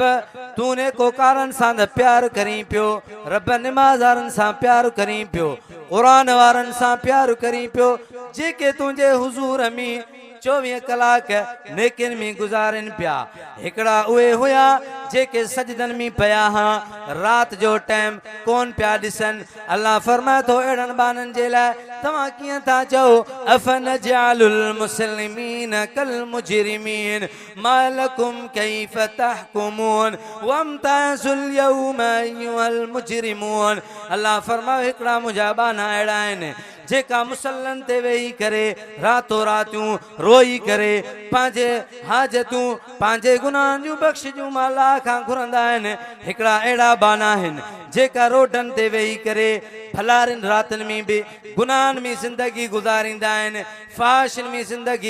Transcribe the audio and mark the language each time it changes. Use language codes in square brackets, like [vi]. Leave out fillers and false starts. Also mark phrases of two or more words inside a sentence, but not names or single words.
[sd] तूं नेकोकारनि सां त प्यार करीं पियो रब निमाज़ारनि सां प्यार करीं पियो क़ुरान वारनि सां प्यार करीं पियो जेके तुंहिंजे हुज़ूर में 24 कलाक नेकिन में गुज़ारनि पिया हिकिड़ा उहे हुया जेके सजदन में पिया हा रात जो टाइम कोन पिया ॾिसनि अल्लाह फरमाए थो अहिड़नि बाननि जे लाइ तव्हां कीअं था चओ [ar] أفنجعل المسلمين كالمجرمين ما لكم كيف تحكمون وامتازوا اليوم أيها المجرمون [sd] अल्लाह फरमाए हिकिड़ा मुंहिंजा बाना अहिड़ा आहिनि जेका मुसल्लन ते वेही करे रातो रातियूं रोई करे पंहिंजे हाजतूं पंहिंजे गुनाहनि जूं बख़्शिशूं अल्लाह खां घुरंदा आहिनि हिकिड़ा अहिड़ा बाना आहिनि जेका रोडनि ते वेही करे भलारिन रातनि में बि गुनाहनि में ज़िंदगी गुज़ारींदा आहिनि फ़ाहिशन में ज़िंदगी